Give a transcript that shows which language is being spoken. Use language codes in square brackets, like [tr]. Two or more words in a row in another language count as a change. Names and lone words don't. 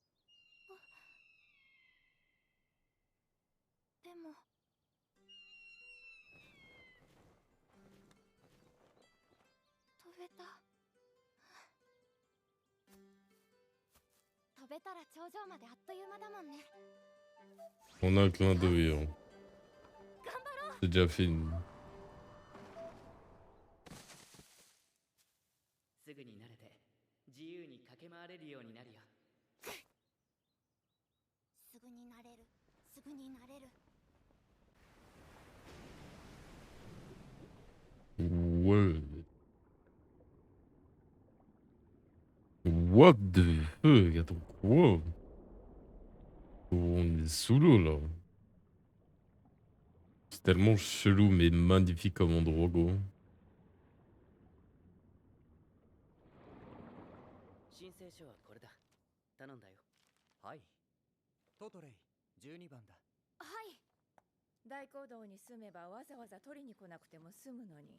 [ja] でも飛べた。飛べたら頂上まであっという間だもんね。 [fr] On a un clin d'œil. Hein. [ja] 頑張ろう。 [fr] C'est déjà fini. [ja] すぐに慣れて自由に駆け回れるようになるよ。すぐになれる。すぐになれる。 [fr] Ouais. [en] What the fuck? [fr] Attends, quoi? On est sous l'eau là. C'est tellement chelou mais magnifique comme endroit, gros. [ja] 申請書はこれだ。頼んだよ。はい。トトレイ、12番だ。はい。大講堂に住めばわざわざ取りに来なくても済むのに。